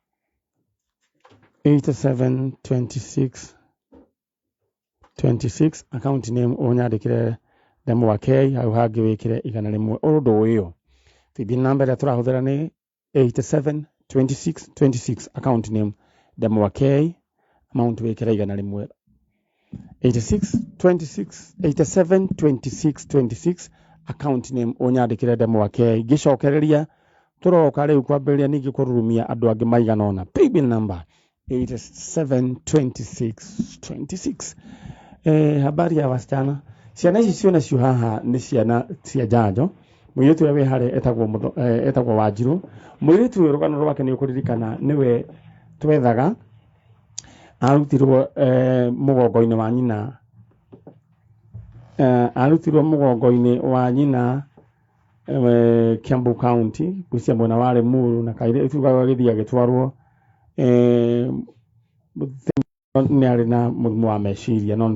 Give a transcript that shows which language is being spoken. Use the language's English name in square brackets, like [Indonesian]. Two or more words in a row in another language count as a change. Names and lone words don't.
[Kikuyu] 8726 [English] account name [Kikuyu] ũnyandĩkĩre ndemwa wa K hau hangĩ wĩkĩre 100 ũndũ ũyũ [English] paybill number [Kikuyu] ĩrĩa tũrahũthĩra nĩ 872626 [English] account name [Kikuyu] ndemwa wa K amount wĩkĩre 100 872626 [English] account name [Kikuyu] ũnyandĩkĩre ndemwa wa K gĩcokereria tũroka rĩu kwambĩrĩria ningĩ kũrurumia andũ angĩ maigana ũna [English] paybill number [Kikuyu] 872626 [Swahili] habari ya wasichana [Kikuyu] ciana ici cionacio haha nĩ ciana cia njanjo mũirĩtu ũrĩa wĩ harĩa etagwo Wanjirũ mũirĩtu ũyũ rũgano rwake nĩ ũkũririkana nĩwe twethaga arutirwo mũgongo-inĩ wa nyina Kiambu County kucia mwena wa Limuru na kaire tugaga gĩthiĩ agĩtwarwo nĩ arĩ na mũrimũ wa meciria no